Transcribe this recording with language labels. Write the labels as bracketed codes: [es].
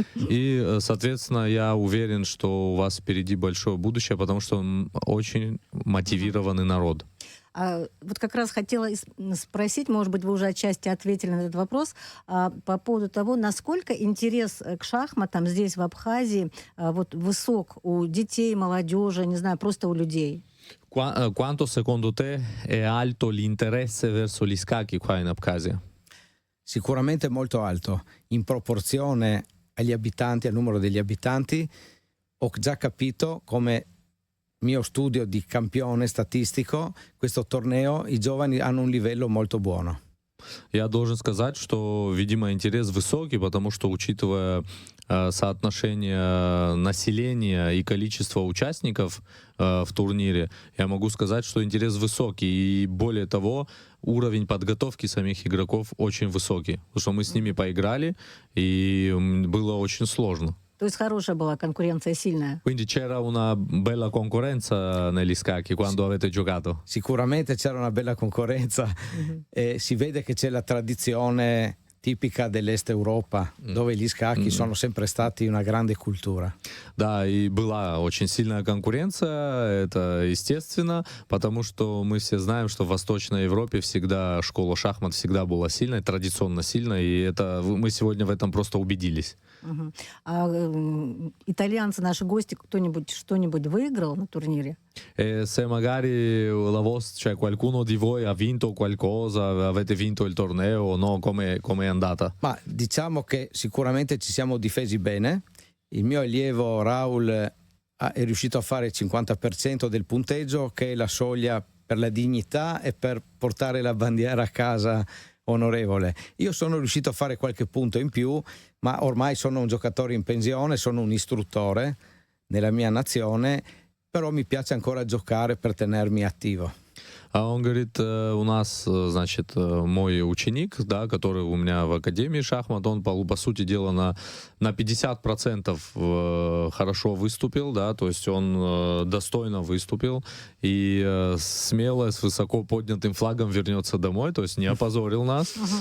[ru] И, соответственно, я уверен, что у вас впереди большое будущее, потому что очень мотивированный народ. Вот как раз хотела спросить, может быть, вы уже отчасти ответили на этот вопрос, по поводу того, насколько интерес к шахматам здесь, в Абхазии, вот высок у детей, молодежи, не знаю, просто у людей. [it] Quanto secondo te è alto l'interesse verso gli scacchi qua in Abkhazia? Sicuramente molto alto, in proporzione agli abitanti, al numero degli abitanti. Ho già capito, come mio studio di campione statistico, questo torneo i giovani hanno un livello molto buono. [ru] Я должен сказать, что, видимо, интерес высокий, потому что, учитывая соотношение населения и количество участников в турнире, я могу сказать, что интерес высокий. И более того, уровень подготовки самих игроков очень высокий. Потому что мы с ними поиграли, и было очень сложно. То есть хорошая была конкуренция, сильная. [it] Quindi c'era una bella concorrenza negli scacchi quando avete giocato? Sicuramente c'era una bella concorrenza, e si vede che c'è la tradizione tipica dell'Est Europa, dove gli scacchi sono sempre stati una grande cultura. [ru] Да, и была очень сильная конкуренция, это естественно, потому что мы все знаем, что в Восточной Европе всегда школа шахмат всегда была сильной, традиционно сильной, и это мы сегодня в этом просто убедились. Мгм. А итальянцы, наши гости, кто-нибудь что-нибудь выиграл на турнире? [it] E se magari cioè qualcuno di voi ha vinto qualcosa, avete vinto il torneo o no, come è andata? Ma diciamo che sicuramente ci siamo difesi bene. Il mio allievo Raul è riuscito a fare il 50% del punteggio, che è la soglia per la dignità e per portare la bandiera a casa onorevole. Io sono riuscito a fare qualche punto in più, ma ormai sono un giocatore in pensione, sono un istruttore nella mia nazione, però mi piace ancora giocare per tenermi attivo. [ru] А он говорит, у нас, значит, мой ученик, да, который у меня в Академии шахмат, он, по сути дела, на 50% хорошо выступил, да, то есть он достойно выступил и смело, с высоко поднятым флагом вернется домой, то есть не опозорил нас.